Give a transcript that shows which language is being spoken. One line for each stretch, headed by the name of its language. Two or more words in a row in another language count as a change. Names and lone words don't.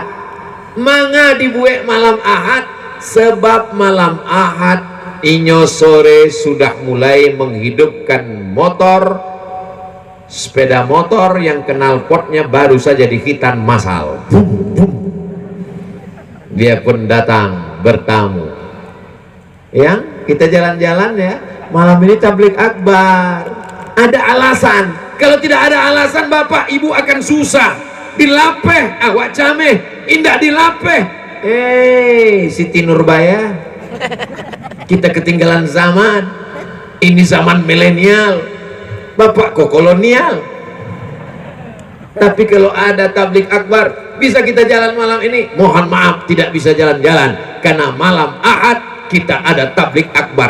Indonesian: Manga dibuat malam Ahad sebab malam Ahad inyo sore sudah mulai menghidupkan motor, sepeda motor yang knalpotnya baru saja dihitan massal. Dia pun datang bertamu. Yang kita jalan-jalan ya, malam ini tablik akbar. Ada alasan. Kalau tidak ada alasan bapak ibu akan susah.
Minangkabau: Dilapeh, awak cameh, indah dilapeh.
Indonesian: Siti Nurbaya. Kita ketinggalan zaman. Ini zaman milenial. Bapak kok kolonial. Tapi kalau ada tablik akbar, bisa kita jalan malam ini. Mohon maaf tidak bisa jalan-jalan karena malam Ahad kita ada tablik akbar.